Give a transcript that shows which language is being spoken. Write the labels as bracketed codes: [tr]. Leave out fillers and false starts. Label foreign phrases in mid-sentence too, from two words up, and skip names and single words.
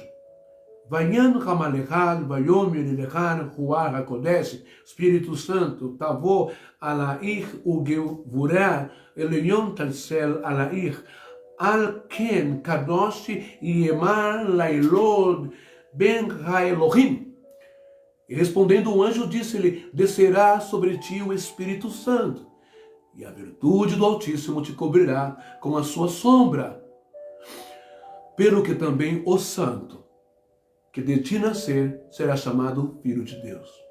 [he] ויען המלאך, ויאמר אליה, רוח הקודש, [pt] Espírito Santo, [he] תבוא עליך וגבורת, עליון תצל עליך, על כן קדוש יאמר לילוד בן האלהים. [pt] E respondendo o anjo, disse-lhe, descerá sobre ti o Espírito Santo, e a virtude do Altíssimo te cobrirá com a sua sombra. Pelo que também o Santo, que de ti nascer, será chamado Filho de Deus.